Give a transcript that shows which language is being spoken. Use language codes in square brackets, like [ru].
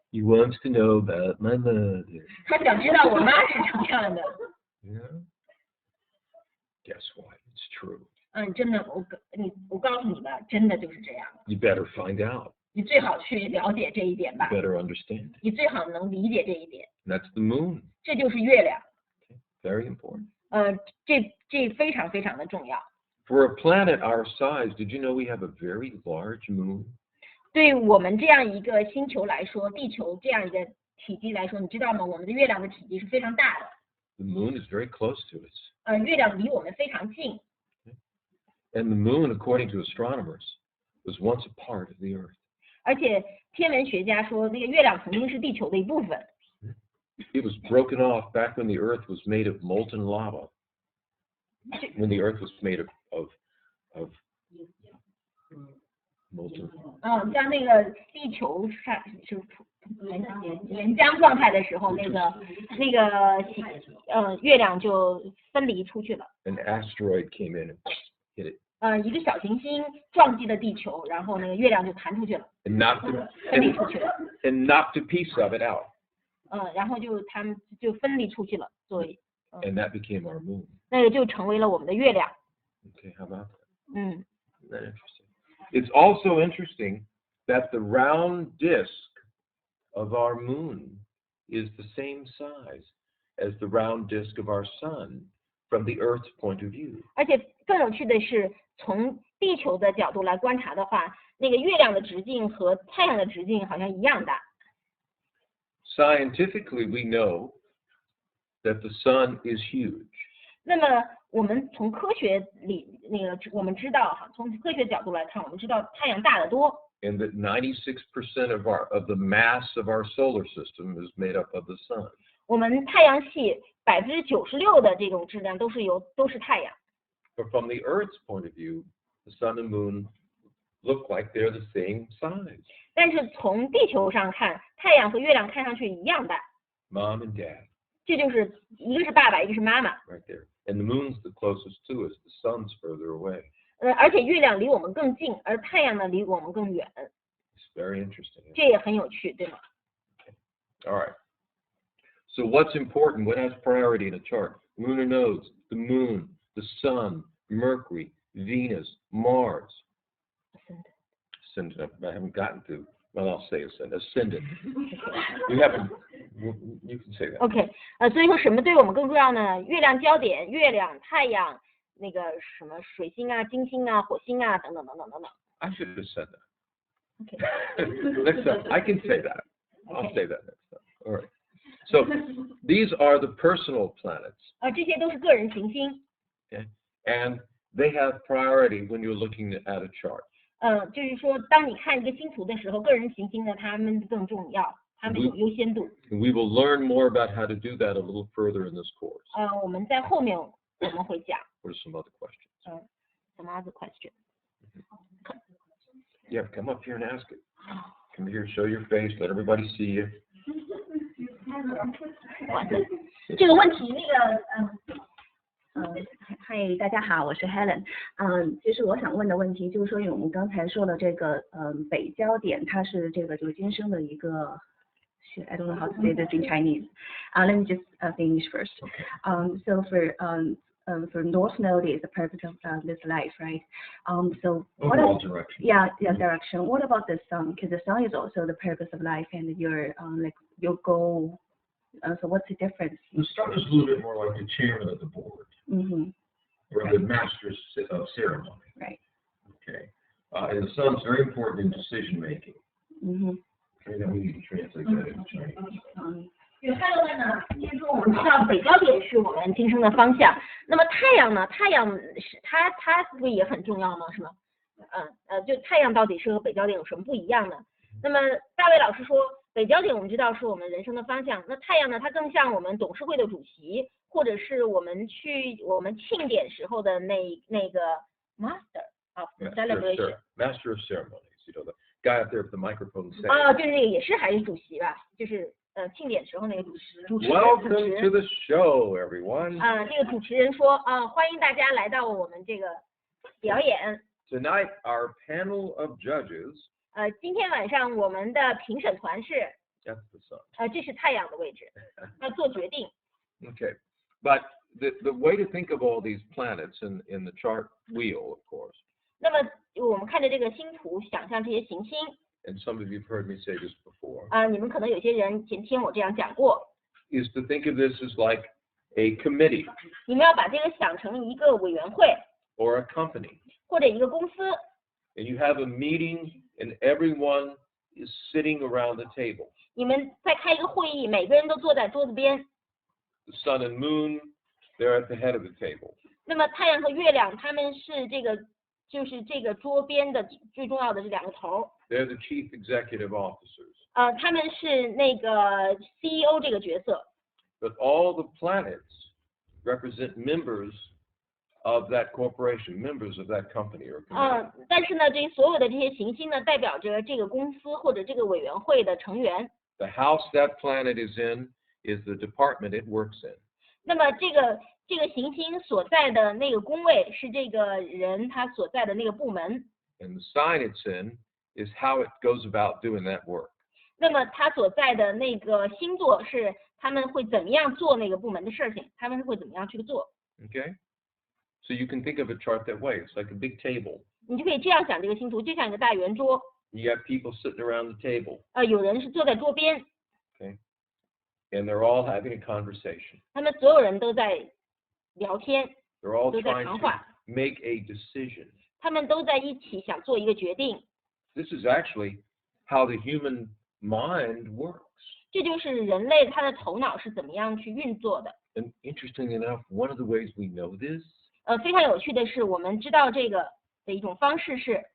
[en] He wants to know about my mother. [zh] 他想知道我妈是什么样的。 [en] Yeah. Guess what? It's true. [zh] 真的，我告诉你吧，真的就是这样。 [en] You better find out. [zh] 你最好去了解这一点吧。 [en] You better understand. [zh] 你最好能理解这一点。 [en] That's the moon. [zh] 这就是月亮。 [en] Very important. [zh] 这非常非常的重要。 [en] For a planet our size, did you know we have a very large moon? [zh] 对我们这样一个星球来说，地球这样一个体积来说，你知道吗？我们的月亮的体积是非常大的。 [en] The moon is very close to us. [zh] 月亮离我们非常近。 [en] And the moon, according to astronomers, was once a part of the Earth. [zh] 而且天文学家说，那个月亮曾经是地球的一部分。 [en] It was broken off back when the Earth was made of molten lava. When the Earth was made of molten [zh] 像那个地球上是岩浆状态的时候，那个月亮就分离出去了。 [en] An asteroid came in and hit it. [zh] 一个小行星撞击了地球，然后那个月亮就弹出去了， [en] And knocked [zh] 分离出去了。 [en] and knocked a piece of it out. [zh] 然后他们就分离出去了，作为 [en] And that became our moon. [zh] 那个就成为了我们的月亮。 [en] Okay, how about that? Isn't that interesting? It's also interesting that the round disk of our moon is the same size as the round disk of our sun from the Earth's point of view. [zh] 而且更有趣的是，从地球的角度来观察的话，那个月亮的直径和太阳的直径好像一样大。 [en] Scientifically, we know that the sun is huge. [zh] 那么我们从科学里我们知道从科学角度来看，我们知道太阳大得多。 [en] And that 96% of the mass of our solar system is made up of the sun. [zh] 我们太阳系96%的这种质量都是太阳。 [en] But from the Earth's point of view, the sun and moon look like they're the same size. [zh] 但是从地球上看，太阳和月亮看上去一样大。 [en] Mom and Dad. [zh] 这就是一个是爸爸，一个是妈妈。 [en] Right there. And the moon's the closest to us. The sun's further away. [zh] 而且月亮离我们更近，而太阳呢离我们更远。 [en] It's very interesting. [zh] 这也很有趣，对吗？ [en] All right. So what's important? What has priority in a chart? Lunar nodes, the moon, the sun, Mercury, Venus, Mars. Ascendant. I haven't gotten to. Well, I'll say ascendant. You can say that. [zh] OK， 所以说什么对我们更重要呢？月亮焦点、月亮、太阳、那个什么水星啊、金星啊、火星啊等等等等等等。 [en] I should have said that. OK， Next time, I can say that. I'll say that next time. All right. So these are the personal planets. [zh] 这些都是个人行星。 [en] Okay. And they have priority when you're looking at a chart. [zh] 就是说，当你看一个星图的时候，个人行星呢，它们更重要，它们有优先度。 [en] We will learn more about how to do that a little further in this course. [zh] 我们在后面我们会讲。 [en] What are some other questions? Some other question. Yeah, come up here and ask it. Come here, show your face, let everybody see you. [zh] 这个问题，嗨，大家好，我是 Helen。其实我想问的问题就是说，因为我们刚才说的这个，北焦点，它是这个就是今生的一个 [en] I don't know how to say this in Chinese. Let me just finish first. So for North Node is the purpose of this life, right? So what Overall direction. Yeah, direction. What about the sun? Because the sun is also the purpose of life and your like your goal. So what's the difference? The sun is a little bit more like the chairman of the board, or the master of ceremony. Right. Okay. And the sun's very important in decision making. Okay, then we need to translate that into Chinese. [zh] 还有呢，因为说我们知道北焦点是我们今生的方向，那么太阳呢？太阳是它不也很重要吗？是吗？就太阳到底是和北焦点有什么不一样呢？那么大卫老师说，北焦点我们知道是我们人生的方向，那太阳呢？它更像我们董事会的主席，或者是我们庆典时候的那个 [en] master of celebration. Master of ceremonies, you know, the guy up there with the microphone saying. [zh] 就是那个也是还是主席吧？就是庆典时候那个主持。 [en] Welcome to the show, everyone. [zh] 这个主持人说欢迎大家来到我们这个表演。 [en] Tonight, our panel of judges. [zh] 今天晚上我们的评审团是 [en] That's the sun. [zh] 这是太阳的位置，要做决定。 [en] Okay, but the way to think of all these planets in the chart wheel, of course. [zh] 那么我们看着这个星图，想象这些行星。 [en] And some of you've heard me say this before. [zh] 你们可能有些人前听我这样讲过。 [en] Is to think of this as like a committee. [zh] 你们要把这个想成一个委员会。 [en] Or a company. [zh] 或者一个公司。 [en] And you have a meeting, and everyone is sitting around the table. [zh] 你们在开一个会议，每个人都坐在桌子边。 [en] The sun and moon, they're at the head of the table. [zh] 那么太阳和月亮，他们是就是这个桌边的最重要的这两个头。 [en] They're the chief executive officers. [zh] 他们是那个 CEO 这个角色。 [en] But all the planets represent members of that corporation, members of that company or committee. [zh] 但是呢，这所有的这些行星呢，代表着这个公司或者这个委员会的成员。 [en] The house that planet is in is the department it works in. [zh] 那么这个行星所在的那个宫位是这个人他所在的那个部门。 [en] And the sign it's in is how it goes about doing that work. [zh] 那么他所在的那个星座是他们会怎么样做那个部门的事情，他们会怎么样去做。 [en] Okay? So you can think of a chart that way. It's like a big table. [zh] 你就可以这样想这个星图，就像一个大圆桌。 [en] You have people sitting around the table. [zh] 有人是坐在桌边。 [en] Okay? And they're all having a conversation. [zh] 他们所有人都在聊天。 [en] They're all [zh] 都在 [en] trying [zh] 谈 [en] to [zh] 话。 [en] make a decision. [zh] 他们都在一起想做一个决定。 [en] This is actually how the human mind works. [zh] 这就是人类他的头脑是怎么样去运作的。 [en] And interestingly enough, one of the ways we know this [zh] 非常有趣的是，我们知道这个的一种方式是，